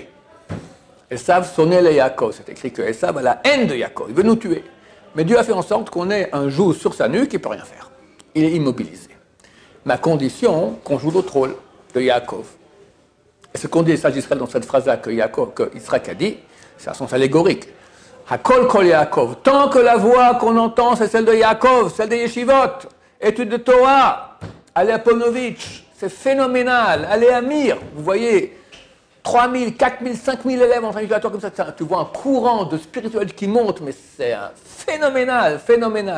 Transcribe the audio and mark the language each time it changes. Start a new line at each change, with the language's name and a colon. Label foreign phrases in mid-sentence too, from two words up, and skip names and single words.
French: Esav sonnait les Yaakov. C'est écrit que Esav a la haine de Yaakov. Il veut nous tuer. Mais Dieu a fait en sorte qu'on ait un joug sur sa nuque, il ne peut rien faire. Il est immobilisé. Mais à condition qu'on joue l'autre rôle de Yaakov. Et ce qu'on dit les sages d'Israël dans cette phrase-là que Israël a dit, C'est un sens allégorique.
Hebrew: הקול קול יעקב.
French: Tant que la voix qu'on entend, c'est celle de Yaakov, celle des yeshivot, études de Torah, allez à Ponovitch, c'est phénoménal. Allez à Mir, vous voyez, 3000, 4000, 5000 élèves en train de comme ça. Tu vois un courant de spiritualité qui monte, mais c'est phénoménal, phénoménal.